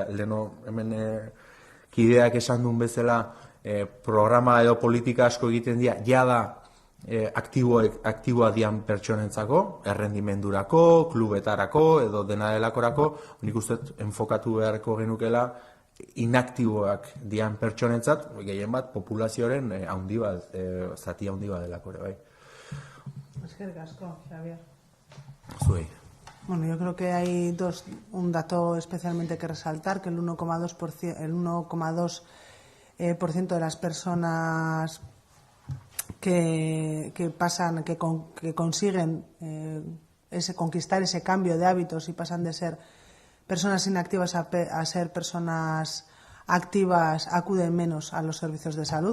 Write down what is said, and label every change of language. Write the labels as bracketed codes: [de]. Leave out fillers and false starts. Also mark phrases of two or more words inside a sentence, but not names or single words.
[eu] Leno hemen kideak esan duen bezala programa edo politika asko egiten dira, jada aktiboa dian pertsonentzako, errendimendurako, klubetarako edo dena delakorako, nik uste dut enfokatu beharko genukela inaktiboak dian pertsonentzat, gehien bat, populazioaren zati handi bat delako ere, bai. Eskerrik asko, Xavier. Zuei. [es] Bueno, yo creo que hay un dato especialmente que resaltar, que el 1,2% de las personas que consiguen conquistar ese cambio de hábitos y pasan de ser personas inactivas a ser personas activas acuden menos a los servicios de salud.